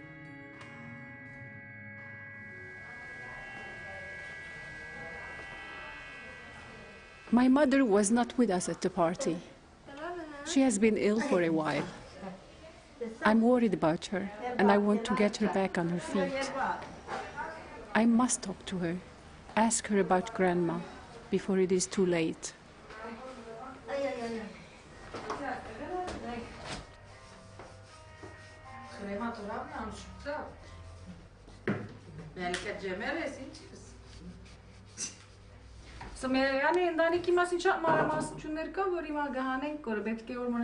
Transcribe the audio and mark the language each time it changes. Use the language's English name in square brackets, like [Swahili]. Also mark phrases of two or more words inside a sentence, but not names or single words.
[English] My mother was not with us at the party. She has been ill for a while. I'm worried about her, and I want to get her back on her feet. I must talk to her, ask her about Grandma, before it is too late. [Armenian] Սոմերյանի ընտանիքի մասին շատ մանրամասնություններ կա, որ հիմա գահանենք, որ պետք է որ